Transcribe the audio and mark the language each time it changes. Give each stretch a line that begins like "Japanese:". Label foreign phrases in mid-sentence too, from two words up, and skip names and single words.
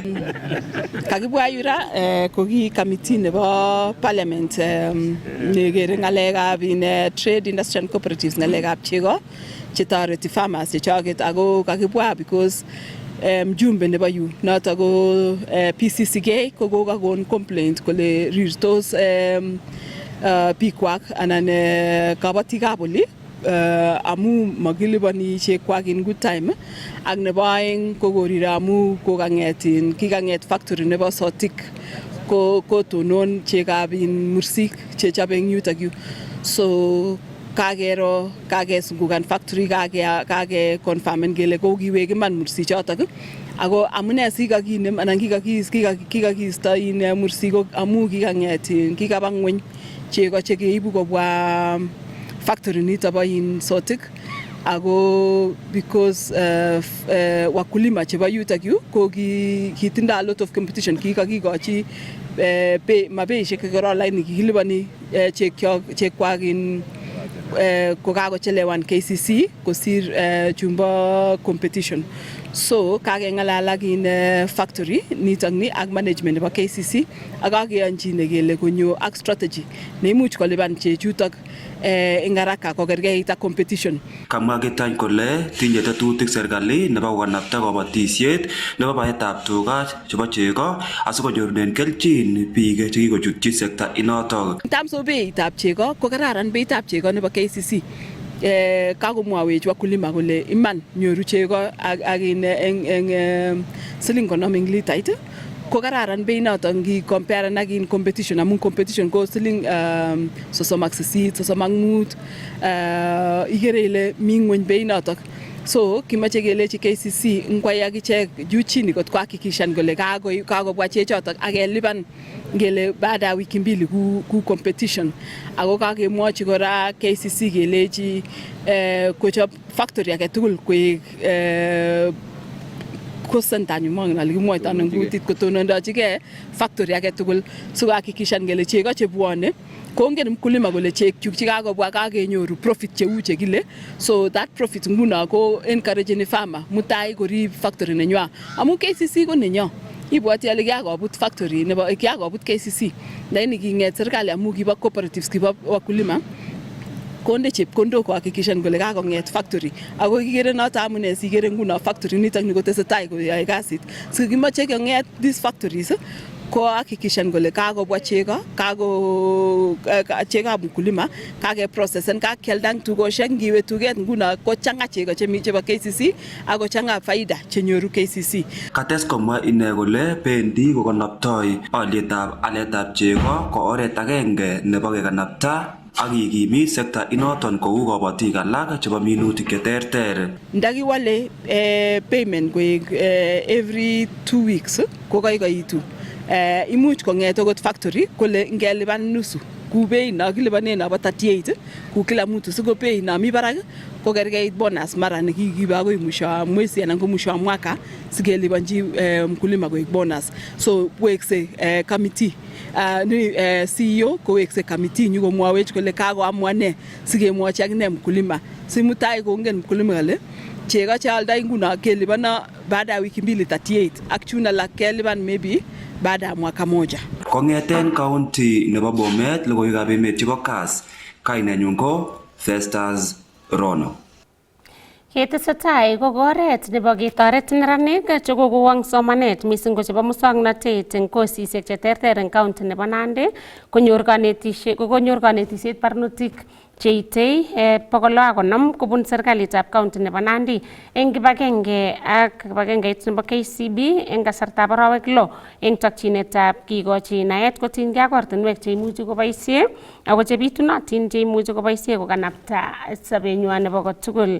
Kalenjin: Kakibwa yura ko ki committee nebo parliament nekere ng'alekab Trade, Industry and Cooperatives ng'alekab chego chetoreti farmers chechoket ako kakibwa because mjumbe nebo yu noto ko PCCK ko kokakon complaint kole rirtos bikwak anan kabatikab oli amu makilibani chekwak
English: in good time
Kalenjin: ak nebo aeng ko koriro amu kikang'et factory nebo Sotik ko tonon chekab mursik chechobe eng yutok yu so kakesungukan factory kake confirmen kele kokiwek iman mursik chotok ako amune sikakinem anan kikakiisto mursik amu kikang'et kikaba ng'weny chego chekeibu kobwa factory nito bo in Sotik ako because wakulima chebo yutok yu ko kitinda
English: a lot of competition
Kalenjin: kikakikochi mabeishek kekoro laini kikilipani chekwak in kokakochelewan KCC kosir chumbo competition. So kakengalal ak in factory nitok ni ak management nebo KCC ak kakeyonchin kele konyo ak strategy neimuch kolipan chechutok eng haraka kokerkeit ak competition. Kamwa Getany kole tinye tetutik serikali nebo kokanapta kabatisiet nebo baetab tuga chebo chego asikonyorunen kelchin biik chekikochutyi sekta inotok.
English: In terms of
Kalenjin: beitab chego ko kararan beitab chego nebo KCC. Kakomwawech wakulima kole iman nyoru chego ak eng siling konom eng litait ko kararan bei noto ngi compare ak in competition amun competition ko siling 38 35 igere ile mi ngweny bei noto. So kimache kelechi KCC ngwai akichek
Swahili: juu chini
Kalenjin: kot kuhakikishan kole kakobwa chechotok akelipan ngele
Swahili: baada ya wiki mbili
Kalenjin: ku competition ako kakemwochi kora KCC kelechi kochop factory age tugul koek kosentanyu mang'en ale kimwoito ano ngutit kotonondojigei factory age tugul sikuhakikishan kele chego chebwone kongen mkulima kole chekchuk chekakobwa kakenyoru profit cheu chekile,
English: so that
Kalenjin: profit nguno ko
English: encouraging farmer
Kalenjin: mutai korib factory nenywa amu KCC ko nenyo. Ibwati ale kiakobut factory nebo kiakobut KCC lakini kinget serikali amu kibo cooperatives kibo wakulima konde chepkondok kuhakikishan kole kakonget factory ako kikere noto amune sikere nguno factory nitok ni kotesetai koyoe kasit. So kimache konget
English: these factories
Kalenjin: ko hakikishan kole kakobwa chego chego mkulima kake process kakialda tugoshek ngiwe tuget nguno ko changa chego chemi chebo KCC ako changa faida chenyoru KCC. Kates komwa ine kole bendi kokonoptoi alyetab aletab chego ko oret agenge nebo kekanapta ak kikimit sekta inoton kou kabatik alak chebo minutik cheterter. Ndakiwale payment koek
English: every 2 weeks
Kalenjin: ko kaikaitu. Imuch konget okot factory kole ngelipan nusu ku bei na kilipanen abo 38 ku
Swahili: kila mtu
Kalenjin: siko bei na mi barak ko kerkeit bonus mara nikikibe akoi
Swahili: mwisho wa mwezi
Kalenjin: anan ko
Swahili: mwisho wa mwaka
Kalenjin: sikelipanji mkulima koek bonus. So wekse committee ni CEO ko wekse committee nyu komwawech kole kakoamwa ne sikemwochi akine mkulima simutai kongen mkulima kale chego chealdai nguno kelipana
Swahili: baada ya wiki mbili
Kalenjin: 38 ak chuna la kelipan maybe
Swahili: baada ya mwaka moja.
Kalenjin: Kongeten county nebo Bomet logoiwekab emet chebo Kass, kainenyun ko Festus Rono. Ketesetai ko oret nebo ketoret neranik chekokowong somanet mising ko chebo muswoknotet eng kosisiek cheterter eng county nebo Nandi konyor kanetisiet barnotik cheitei 150 kobun serikalitab county nebo Nandi eng kibagenge ak kibagengeit nebo KCB eng kasartab arawek 6 eng tokyinetab kikochi naet kotinygei ak ortinwek cheimuchi koboisie ako chebitunotin cheimuchi koboisie kokanapta sobenywa nebo kotugul.